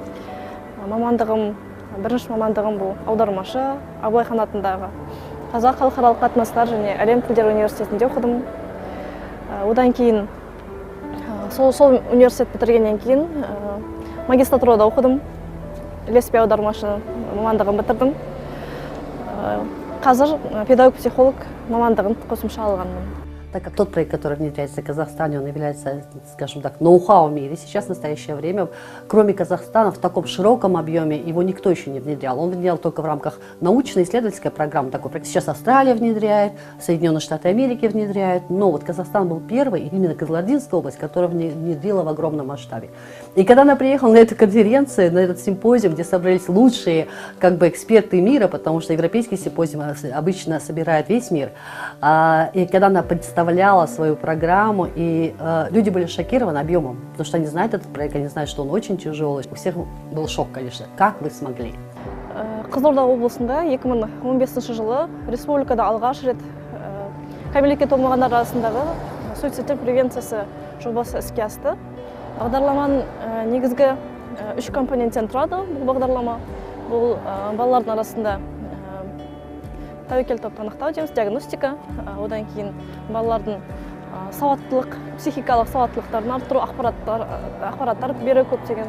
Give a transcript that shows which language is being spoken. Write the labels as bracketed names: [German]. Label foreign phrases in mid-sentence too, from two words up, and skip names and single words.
[Kazakh] Бірінші мамандығым бұл аудармашы, Абылай хан атындағы Қазақ халықаралық қатынастар және әлем тілдері университетінде оқыдым. Одан кейін сол университет бітіргеннен кейін магистратурада оқыдым. Ілеспе аудармашы мамандығын бітірдім. Қазір педагог-психолог мамандығын қосымша алғанмын. [Russian] Так как тот проект, который внедряется в Казахстане, он является, скажем так, ноу-хау в мире. Сейчас, в настоящее время, кроме Казахстана, в таком широком объеме его никто еще не внедрял. Он внедрял только в рамках научно-исследовательской программы. Такой проект сейчас Австралия внедряет, Соединенные Штаты Америки внедряют. Но вот Казахстан был первый, именно Кызылординская область, которая внедрила в огромном масштабе. И когда она приехала на эту конференцию, на этот симпозиум, где собрались лучшие эксперты мира, потому что европейский симпозиум обычно собирает весь мир, и когда она представляла свою программу, и люди были шокированы объемом, потому что они знают этот проект, они знают, что он очень тяжелый. У всех был шок, конечно. Как вы смогли? [Kazakh] Қызылорда облысында 2015 жылы республикада алғаш рет кәмелетке толмағандар арасындағы суицидтер превенциясы жобасы іске асты. Бағдарламаның негізгі 3 компоненттен тұрады. Бұл бағдарлама бұл балалардың арасында тәуекел топты анықтау дейміз, диагностика, одан кейін балалардың сауаттылық, психикалық сауаттылықтарын арттыру, ақпараттар беру көптеген.